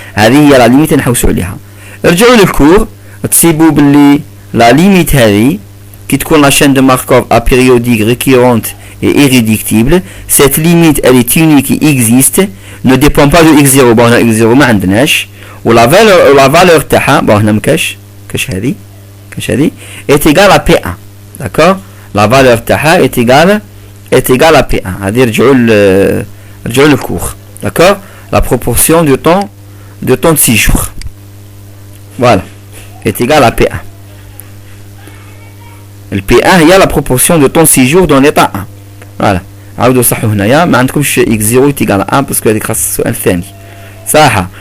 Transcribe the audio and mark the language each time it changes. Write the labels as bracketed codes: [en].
[ar] هذه هي لا ليميت نحوسوا عليها. رجعوا للكور تصيبوا باللي لا ليميت هذه كي تكون لا [fr] chaîne de Markov apériodique récurrente et irréductible. cette limite elle est unique et existe ne dépend pas de x0. [ar] bon هنا x0 ما عندناش ولا valeur تاعها bon هنا مكاش هذه [fr] est égal à p1. d'accord la valeur [ar] تاعها [fr] est égal à P1. [ar] هذه رجعوا للكور. [fr] d'accord la proportion du temps de séjour voilà est égal à P1. le P1 [ar] هي [fr] la proportion de temps de séjour dans l'état 1. [ar] voilà عاودوا صحوا هنايا ما عندكمش x0 [fr] est égal à 1 [ar] باسكو هذيك خاص السؤال الثاني صح.